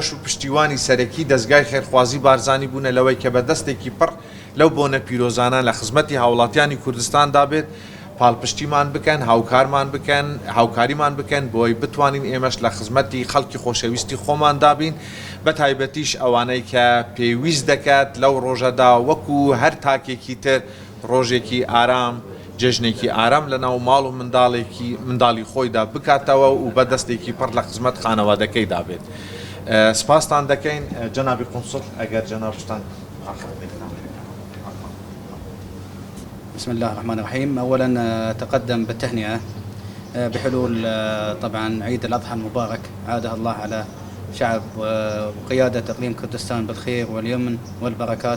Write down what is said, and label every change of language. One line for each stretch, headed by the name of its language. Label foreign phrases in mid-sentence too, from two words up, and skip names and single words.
Central Kurdish: و پشتیوانی سەرەکی دەستگای خێرخوازی بارزانی بوونە لەوەی کە بە دەستێکی پڕ لەو بۆنە پیرۆزانە لە خزمەتی هاوڵاتیانی کوردستان دابێت پاڵپشتیمان بکەن هاوکارمان بکەن هاوکاریمان بکەن بۆی بتوانین ئێمەش لە خزمەتی خەڵکی خۆشەویستی خۆمان دابین بە تایبەتیش ئەوانەی کە پێویست دەکات لەو ڕۆژەدا وەکو هەر تاکێکی تر ڕۆژێکی ئارام جێژنێکی ئارام لە ناو ماڵ و منداڵی خۆیدا بکاتەوە و بە دەستێکی پڕ لە خزمەت خانەوادەکەی دابێت. سپاستان دەکەین جەنابی قۆنسڵ ئەگەر جەنابشتان
Arabic: بسم الله الرحمن الرحيم. أولا أتقدم بالتهنئة بحلول طبعا عيد الأضحى المبارك، عادها الله على شعب وقيادة إقليم كردستان بالخير واليمن والبركات.